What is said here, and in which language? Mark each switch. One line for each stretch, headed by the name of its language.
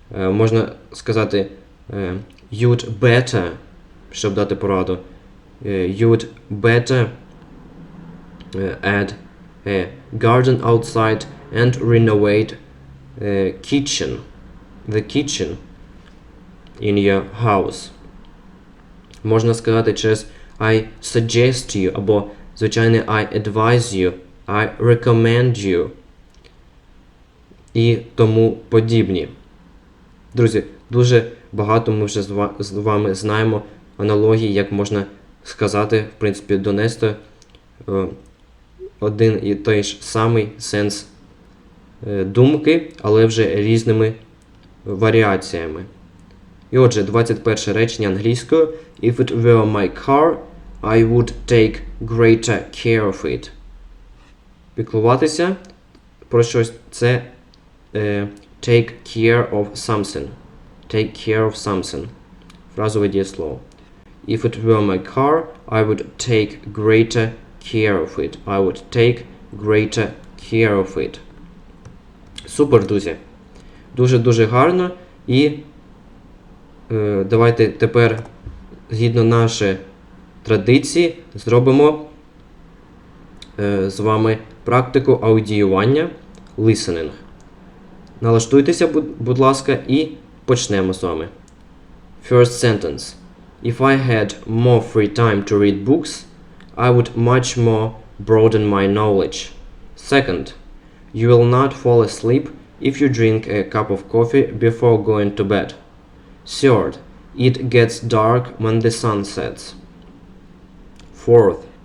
Ukrainian: Можна сказати
English: you'd better,
Ukrainian: щоб дати пораду.
English: You'd better add a garden outside and renovate kitchen. The kitchen in your house.
Ukrainian: Можна сказати через
English: I suggest you,
Ukrainian: або звичайно
English: I advise you, I recommend you
Ukrainian: і тому подібні. Друзі, дуже багато ми вже з вами знаємо аналогії, як можна сказати, в принципі, донести один і той ж самий сенс думки, але вже різними варіаціями. І отже, 21 речення англійською.
English: If it were my car, I would take greater care of it.
Ukrainian: Піклуватися про щось – це
English: take care of something. Take care of something.
Ukrainian: Фразове дієслово.
English: If it were my car, I would take greater care of it. I would take greater care of it.
Ukrainian: Супер, друзі. Дуже-дуже гарно. І давайте тепер, згідно нашої традиції, зробимо з вами практику аудіювання, listening. Налаштуйтеся, будь ласка, і почнемо з вами.
English: First sentence. If I had more free time to read books, I would much more broaden my knowledge. Second. You will not fall asleep if you drink a cup of coffee before going to bed. Third. It gets dark when the sun sets. Fourth.